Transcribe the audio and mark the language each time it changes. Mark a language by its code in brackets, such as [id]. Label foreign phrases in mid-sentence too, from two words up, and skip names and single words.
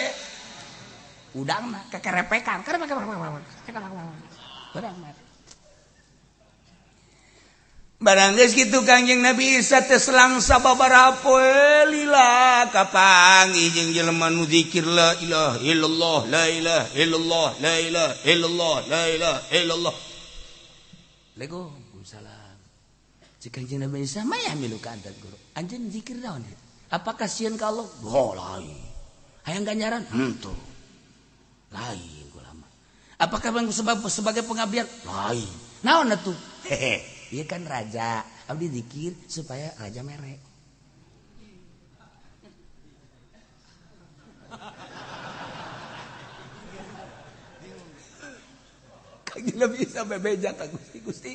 [su] Udangna kekerepekan. Urang mere. Barang geus kitu Kangjeng Nabi Isa teh selang sababaraha poe lila kapangi jeung jelema nu zikir [ar] لا إله إلا الله لا إله إلا الله لا إله إلا الله لا إله إلا الله. [su] Waalaikumsalam. Cik Kangjeng Nabi Isa maya milu ka adat guru. Anjeun zikir naon? Apakah sieun ka Allah? Oh lain. Hayang ganjaran? Henteu. Lain ulama. [id] Apakah sebagai pengabdian? [su] Lain. Naon atuh? Hehe. Iya kan raja, abdi zikir supaya raja mere. Kangjeng Nabi Isa bebeja ka Gusti.